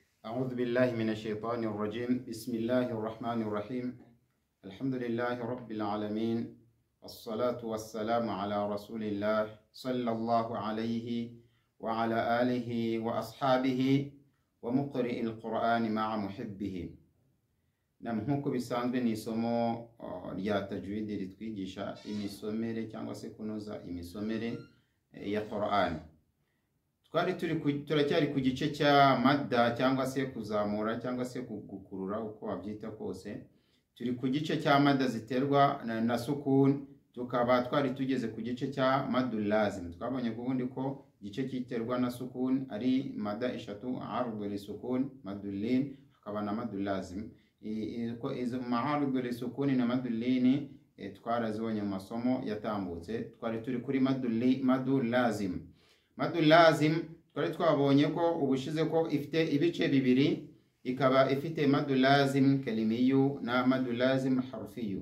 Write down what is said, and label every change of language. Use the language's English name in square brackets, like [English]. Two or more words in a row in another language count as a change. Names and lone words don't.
[Arabic] أعوذ بالله من الشيطان الرجيم. بسم الله الرحمن الرحيم. الحمد لله رب العالمين، والصلاة والسلام على رسول الله صلى الله عليه وعلى آله وأصحابه ومقرئ القرآن مع محبه. [Kinyarwanda] Nk'uko bisanzwe ni isomo rya tajwid ritwigisha imisomere cyangwa se kunoza imisomere ya Qur'an. Turacyari ku gice cya madda cyangwa se kuzamura cyangwa se gukurura uko wabyita kose. Turi ku gice cya madda ziterwa na sukun, tukaba twari tugeze ku gice cya [Arabic] مد لازم. [Kinyarwanda] Twabonye kubundi ko igice kiterwa na sukun ari madda eshatu: [Arabic] عارض للسكون مد اللين, [Kinyarwanda] hakaba na [Arabic] مد لازم. [Kinyarwanda] Izo [Arabic] مع عارض للسكون [Kinyarwanda] na [Arabic] مد اللين [Kinyarwanda] twarazibonye mu masomo yatambutse. Twari turi kuri [Arabic] مد لازم. مد لازم [Kinyarwanda] twari twabonye ko ubushize ko ifite ibice bibiri, ikaba ifite [Arabic] مد لازم كلمي [Kinyarwanda] na [Arabic] مد لازم حرفي.